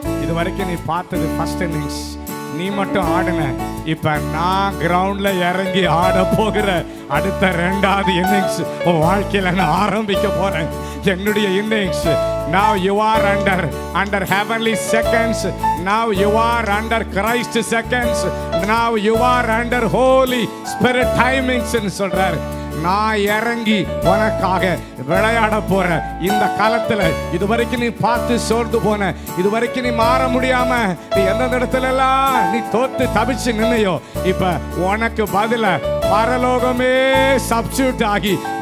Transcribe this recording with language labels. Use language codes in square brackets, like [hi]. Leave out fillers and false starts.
[ta] இது வரைக்கும் நீ பார்த்தது ஃபர்ஸ்ட் இன்னிங்ஸ், நீ மட்டும் ஆடுன. இப்ப நான் கிரவுண்ட்ல இறங்கி ஆட போகிற அடுத்த ரெண்டாவது இன்னிங்ஸ் உன் வாழ்க்கையில நான் ஆரம்பிக்க போறேன். என்னுடைய innings [en] Now you are under heavenly seconds. Now you are under Christ seconds. Now you are under Holy Spirit timings [ta] ன்னு சொல்றாரு. நான் இறங்கி உனக்காக விளையாட போற இந்த காலத்துல இதுவரைக்கும் நீ பார்த்து சோர்ந்து போன, இதுவரைக்கும் நீ மாற முடியாம நீ எந்தெந்த இடத்துல எல்லாம் நீ தோத்து தவிச்சு நின்னையோ, இப்ப உனக்கு பதில பரலோகமே சப்ஸ்டிட்யூட் ஆகி